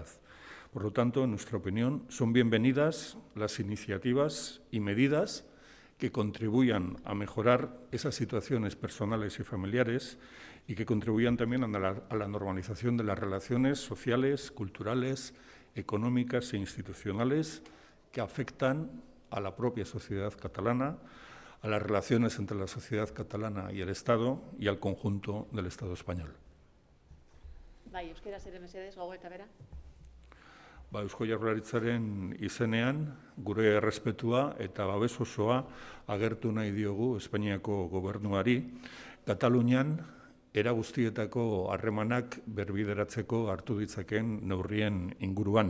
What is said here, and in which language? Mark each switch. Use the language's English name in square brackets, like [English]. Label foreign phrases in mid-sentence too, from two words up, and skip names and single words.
[Spanish] Por lo tanto, en nuestra opinión, son bienvenidas las iniciativas y medidas que contribuyan a mejorar esas situaciones personales y familiares y que contribuyan también a la normalización de las relaciones sociales, culturales, económicas e institucionales que afectan a la propia sociedad catalana, a las relaciones entre la sociedad catalana y el Estado y al conjunto del Estado español. [Basque] Bai, euskera zer mesedez, gogoeta bera. Eusko Jaurlaritzaren izenean gure errespetua eta babes osoa agertu nahi diogu Espainiako Gobernuari, Katalunian era guztietako harremanak berbideratzeko hartu ditzakeen neurrien inguruan.